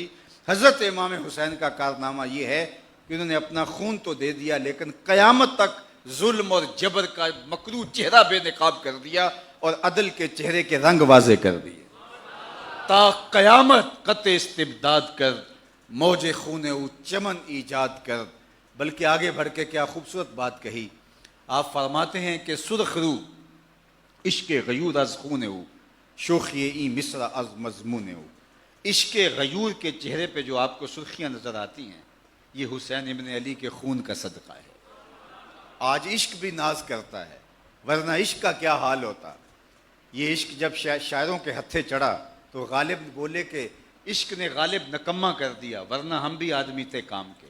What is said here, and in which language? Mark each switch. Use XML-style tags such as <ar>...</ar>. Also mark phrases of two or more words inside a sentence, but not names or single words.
<ur>حضرت امام حسین کا کارنامہ یہ ہے کہ انہوں نے اپنا خون تو دے دیا، لیکن قیامت تک ظلم اور جبر کا مکروہ چہرہ بے نقاب کر دیا اور عدل کے چہرے کے رنگ واضح کر دیے۔</ur> <fa>تا قیامت قطع استبداد کر، موج خون او چمن ایجاد کر۔</fa> <ur>بلکہ آگے بڑھ کے کیا خوبصورت بات کہی، آپ فرماتے ہیں کہ</ur> <fa>سرخ رو عشق غیور از خون او، شوخی ای مصر از مضمون او۔</fa> <ur>عشق غیور کے چہرے پہ جو آپ کو سرخیاں نظر آتی ہیں، یہ حسین ابن علی کے خون کا صدقہ ہے۔ آج عشق بھی ناز کرتا ہے، ورنہ عشق کا کیا حال ہوتا۔ یہ عشق جب شاعروں کے ہتھے چڑھا تو غالب بولے کہ عشق نے غالب نکما کر دیا، ورنہ ہم بھی آدمی تھے کام کے۔</ur>